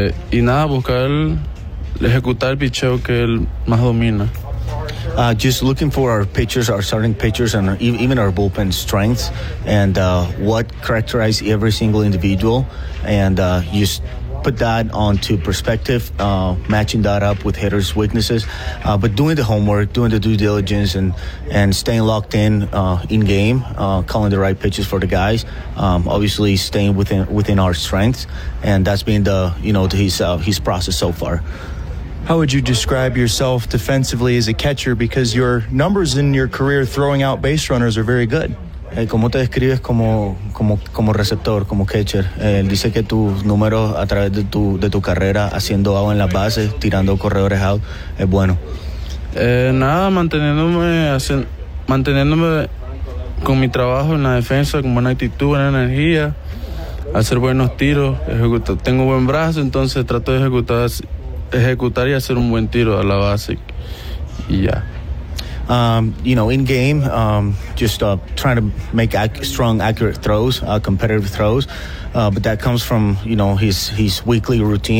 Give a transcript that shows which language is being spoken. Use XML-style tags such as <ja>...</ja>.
<es>Y nada, buscar ejecutar el pitcher que él más domina.</es> <en>Just looking for our pitchers, our starting pitchers, and even our bullpen strengths, and what characterizes every single individual, and just put that onto perspective, matching that up with hitters' weaknesses, but doing the homework, doing the due diligence, and staying locked in game, calling the right pitches for the guys, obviously staying within our strengths, and that's been the, you know, his process so far. How would you describe yourself defensively as a catcher? Because your numbers in your career throwing out base runners are very good.</en> <es>¿Cómo te describes como receptor, como catcher? Él dice que tus números a través de tu carrera haciendo out en las bases, tirando corredores out, es bueno. Nada, manteniéndome con mi trabajo en la defensa, con buena actitud, buena energía, hacer buenos tiros. Tengo buen brazo, entonces trato de ejecutar y hacer un buen tiro a la base y ya.</es> <en>You know, in game, trying to make strong, accurate throws, competitive throws, but that comes from, you know, his weekly routine and his daily routine and what he does in order to get ready for those moments.</en>